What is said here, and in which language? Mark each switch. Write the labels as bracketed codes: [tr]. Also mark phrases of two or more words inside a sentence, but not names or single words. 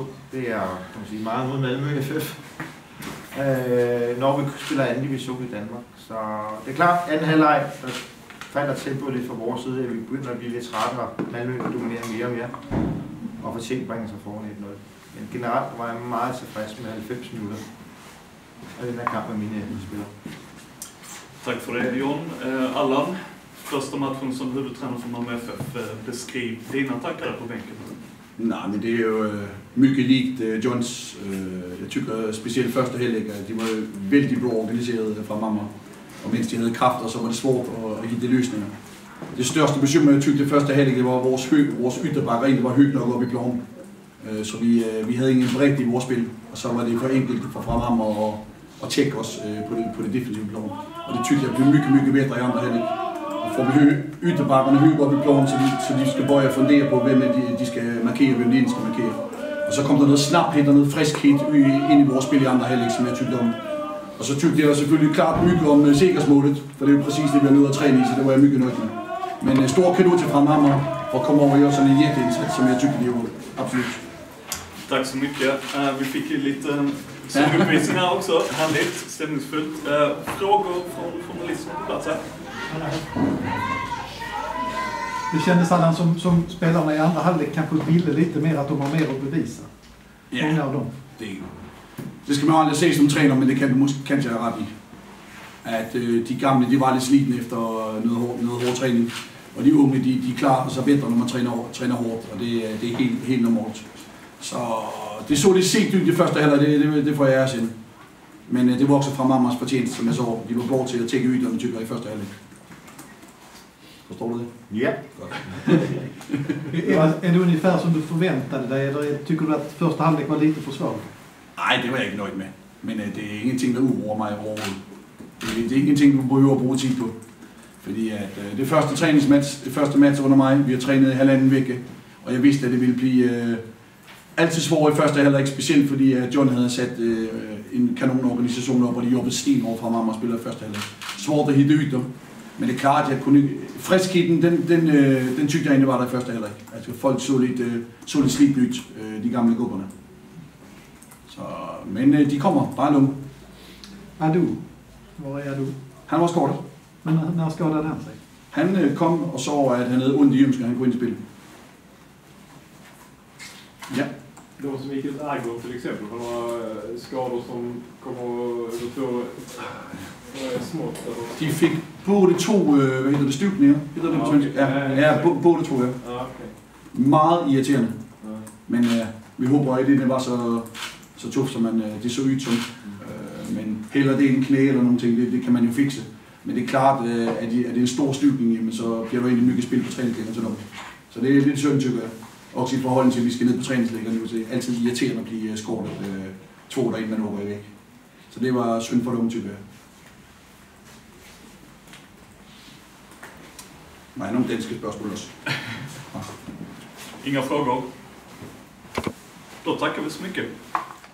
[da] Det er, kan man sige, meget mod Malmø FF. Når vi spiller anden division i Danmark. Så det er klart, anden halvleg, der falder tempoet lidt fra vores side, at vi begynder at blive lidt trætte, og Malmø dominerer mere og mere. Og fortjent bringer sig foran 1-0. Men generelt var jeg meget tilfreds med 90 minutter af den her kamp med mine spillere. [sv] Tack för det, John. Allan, första matchen som huvudtränare för Malmö FF. Beskriv dina tankar på bänken. [da] Nej, men det er jo [sv] mycket likt [da] Johns. Jeg tykker specielt første halvleg, at de var vældig bra organiseret fra Malmö. Og mens de havde kræfter, så var det svårt at hitte løsninger. Det største bekymring, jeg tykkede det første halvleg, det var vores ytterbakker egentlig var højt nok oppe i planen. Så vi havde ingen bredde i vores spil, og så var det for enkelt for Malmö at tjekke os på det defensive plan. Og det tykkede jeg blev mycket bedre i andre halvleg. Får vi ytterbakkerne højt oppe i planen, så de skal bøje og fundere på, hvem de skal markere, hvem de skal markere. Og så kom der noget snaphed og noget friskhed ind i vores spil i andre halvleg, som jeg tykkede om. Og så tykkede jeg selvfølgelig klart mycket om sikkerhedsmålet, for det er jo præcis det, vi har nødt at træne i, så det var jeg mycket nødt med. [sv] Men stor kado till Malmö för att komma och göra en jätteinsats som jag tycker de gjorde. Absolut. Tack så mycket. Vi fick ju lite uppvisning här också. Härligt, stämningsfullt. Frågor från journalister på plats här? Det kändes Allan som spelarna i andra halvlek kanske ville lite mer att de har mer att bevisa. Många av dem. [da] Det skal man aldrig se som træner, men det kan jeg ret i. At de gamle, de var lidt slidende efter noget hård træning. Og de unge, de klarer sig bedre, når man træner hårdt, og det er helt normalt. Så det så lidt sent ud i første halvleg, det får jeg ære sinde. Men det var også fra Malmös fortjeneste, som jeg så. De var blå til at tække ytterne, tykker, i første halvleg. Forstår du det? Ja. Godt. [sv] Är det ungefär som du förväntade dig, eller tycker du att första halvlek var lite för svag? [da] Nej, det var jeg ikke nøjd med. Men det er ingenting, der uroer mig overhovedet. Det er ingenting, du behøver at bruge tid på. Fordi at det første træningsmatch, det første match under mig, vi har trænet i 1,5 uge, og jeg vidste, at det ville blive altid svårt i første halvleg, specielt fordi at John havde sat en kanonorganisation op, og de jobbede sten over fra mig og spillede i første halvleg. Svårt at hitte ytter, men det er klart, at jeg kunne friskheden, den tykte jeg egentlig var der i første halvleg. Altså folk så lidt slidt ud, de gamle gubberne. Så, men de kommer, bare nu. Adu, hvor er du? Han var skadet. [sv] Men när skadade han sig? [da] Han kom og så, at han havde ondt i ømsken, han kunne ind i spil. Ja. [sv] De som gick ut Agro till exempel, har några skador som kommer att få smått? [da] De fik både to, hvad hedder det, stykninger? Hedder det på svensk? Ja, både to, ja. Meget irriterende. Men vi håber ikke, det var så tufft, som det så ud som. Men heller det en knæ eller nogle ting, det kan man jo fikse. Men det er klart, at det er en stor stykning, jamen, så bliver der egentlig mye spil på træningslæggeren til dem. Så det er lidt synd, tykker jeg. Også i forhold til, at vi skal ned på træningslæggeren, det er altid irriterende at blive skåret 2 dage, inden man åker væk. Så det var synd for dem, tykker jeg. Nej, nogle danske spørgsmål også. [sv] Inga frågor. Då tackar vi så mycket.